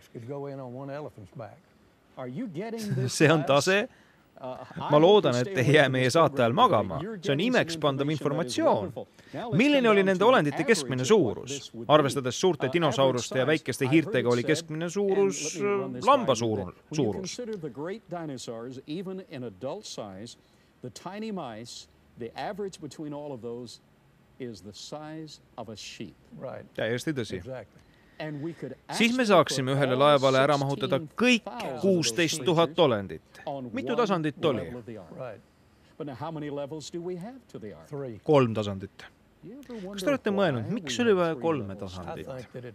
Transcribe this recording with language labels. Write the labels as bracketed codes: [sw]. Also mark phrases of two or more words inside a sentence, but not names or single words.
[et] See on tase. Ma loodan, et ei jää meie saate ajal magama. See on imeks pandav informatsioon. Milline oli nende olendite keskmine suurus? Arvestades suurte dinosauruste ja väikeste hiirtega oli keskmine suurus lamba suurus. [en] The tiny mice, the average between all of those is the size of a sheep. Right. [et] Täiesti tõsi. Exactly. Siis me saaksime ühele laevale ära mahutada kõik 16 000 olendit. Mitu tasandit oli? 3 tasandit. Kas te olete mõelnud, miks oli vaja 3 tasandit?